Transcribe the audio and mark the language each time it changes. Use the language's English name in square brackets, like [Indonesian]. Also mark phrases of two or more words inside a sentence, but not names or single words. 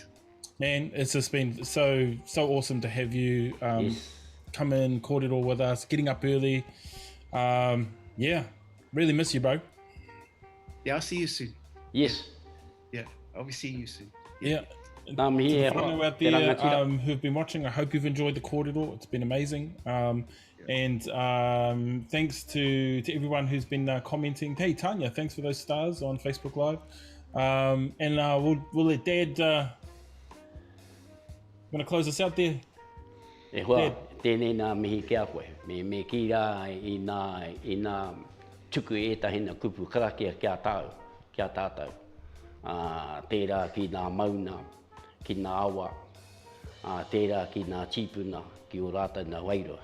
[English] man, it's just been so awesome to have you come in, record it all with us, getting up early. Yeah, really miss you, bro. Yeah, I'll see you soon. Yes. Yeah, I'll be seeing you soon. Yeah. [Māori] Nā mihi [English] to [Māori] e [English] the [Māori] hoa, [English] whānau out [Māori] te [English] there [Māori] rangatira. [English] who've been watching, I hope you've enjoyed the korero. It's been amazing. And thanks to everyone who's been commenting. Hey, Tanya, thanks for those stars on Facebook Live. And we'll let Dad... going to close us out there. [Māori] E hoa, tēnei nā mihi kia koe. Me ki rā i nā tuku e tahina kupu karakia kia tātou. Tērā ki nā mauna, ki nā awa, tērā ki nā tīpuna, ki o rātou nā wairua.